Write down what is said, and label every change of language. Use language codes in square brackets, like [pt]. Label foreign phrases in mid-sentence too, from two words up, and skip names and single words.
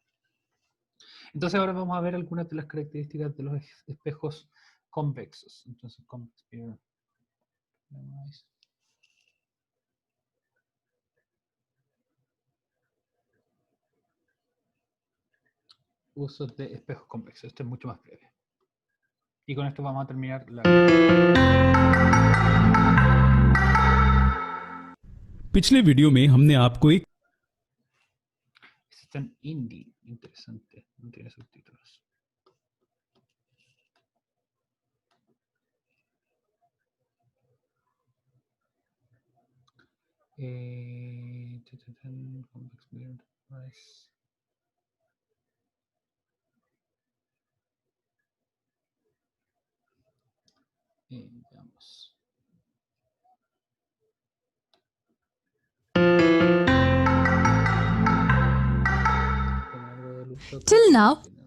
[es] Entonces ahora vamos a ver algunas de las características de los espejos convexos. Entonces, Usos de espejos convexos. Esto es mucho más breve. Y con esto vamos a terminar la... [hi] पिछले वीडियो में हमने आपको एक [es] Está en indie. Interesante. No tiene subtítulos. [en] Complex mirror device. [es] Veamos. [en] Till now,